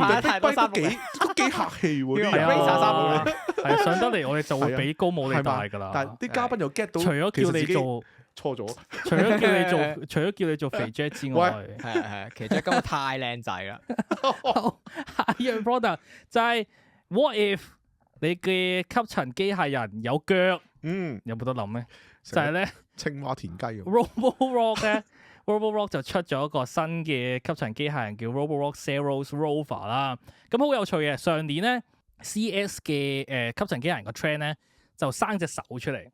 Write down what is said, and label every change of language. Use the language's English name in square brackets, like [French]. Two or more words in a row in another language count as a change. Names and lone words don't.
[Cantonese] 都幾客氣喎。係啊，係上得嚟，我哋就會俾高帽你戴噶啦。但係啲嘉賓又 get 到，除咗叫你做錯咗，除咗叫你做肥 Jack 之外，係，其實今日太靚仔啦。下一樣 product 就係 [English] what if [Cantonese] 你嘅吸塵機械人有腳？有冇得諗咧？就係咧青蛙田雞咁。 Roborock 咧 ，Roborock 就出咗一個新嘅吸塵機械人叫 Roborock Zeros Rover 啦。咁好有趣嘅，上年咧 CES 嘅吸塵機械人個 trend 咧就生隻手出嚟。